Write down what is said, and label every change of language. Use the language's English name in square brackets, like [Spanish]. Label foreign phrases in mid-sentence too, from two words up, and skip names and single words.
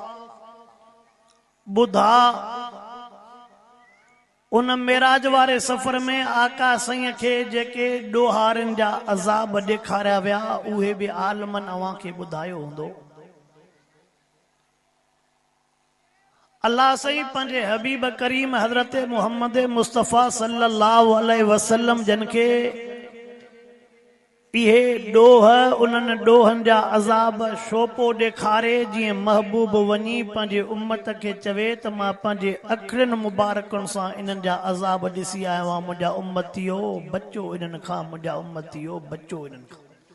[Sindhi] ॿुधा, उन मेराज वारे सफ़र में आका साईं खे जेके ॾोहारनि जा अज़ाब ॾेखारिया विया उहे बि आलमन अवां खे ॿुधायो हूंदो। अल्लाह साईं पंहिंजे हबीब करीम हज़रत मुहम्मद मुस्तफ़ा [Arabic] صلى الله عليه وسلم [Sindhi] जन खे इहे ॾोह, उन्हनि ॾोहनि जा अज़ाब शोपो ॾेखारे, जीअं महबूब वञी पंहिंजे उम्मत खे चवे त मां पंहिंजे अखियुनि मुबारकनि सां इन्हनि जा अज़ाब ॾिसी आयो आहियां, मुंहिंजा उम्मतियो बचो इन्हनि खां, मुंहिंजा उम्मतियो बचो इन्हनि खां।